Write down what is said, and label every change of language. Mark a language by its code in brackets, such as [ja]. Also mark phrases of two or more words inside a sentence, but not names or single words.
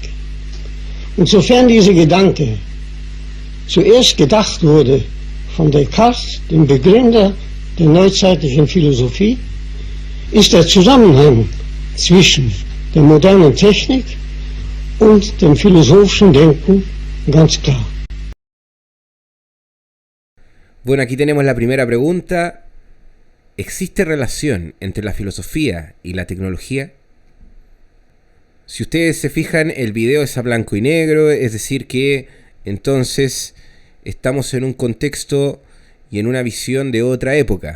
[de] Und sofern dieser Gedanke zuerst gedacht wurde von Descartes, dem Begründer der neuzeitlichen Philosophie, ist der Zusammenhang zwischen der modernen Technik und dem philosophischen Denken ganz klar. [es] Bueno, aquí tenemos la primera pregunta. ¿Existe relación entre la filosofía y la tecnología? Si ustedes se fijan, el video es a blanco y negro, es decir que entonces estamos en un contexto y en una visión de otra época.